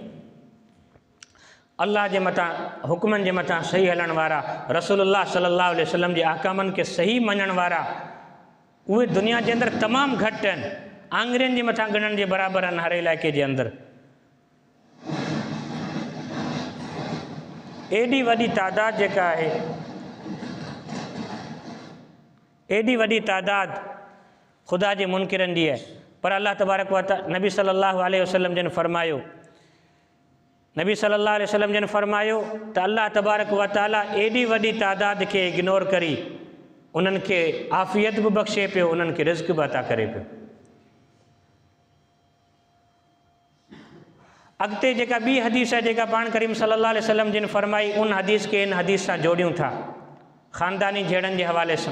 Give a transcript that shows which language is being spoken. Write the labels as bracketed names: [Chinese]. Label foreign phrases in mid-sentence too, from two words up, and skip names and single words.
[Sindhi] अल्लाह जे मथां हुक्मनि जे मथां सही हलण वारा, रसूलुल्लाह [Arabic] صلى الله عليه وسلم [Sindhi] जे अहकामनि खे सही मञण वारा, उहे दुनिया जे अंदरि तमामु घटि आहिनि, आङुरियुनि जे मथां ॻणण जे बराबरि आहिनि हर इलाइक़े जे अंदरि। एॾी वॾी तादाद जेका आहे, एॾी वॾी तादाद ख़ुदा जे मुनकिरनि जी आहे, पर [Arabic] الله تبارك وتعالى [Sindhi] नबी [Arabic] صلى الله عليه وسلم [Sindhi] जन फरमायो, नबी [Arabic] صلى الله عليه وسلم [Sindhi] जन फरमायो त [Arabic] الله تبارك وتعالى [Sindhi] एॾी वॾी तादाद खे इग्नोर करी उन्हनि खे आफ़ियत बि बख़्शे पियो, उन्हनि खे रिज़्क़ बि अता करे पियो। अॻिते जेका ॿी हदीस आहे जेका पाण करीम [Arabic] صلى الله عليه وسلم [Sindhi] जिन फरमाई, उन हदीस खे इन हदीस सां जोड़ियूं था ख़ानदानी जहिड़नि जे हवाले सां।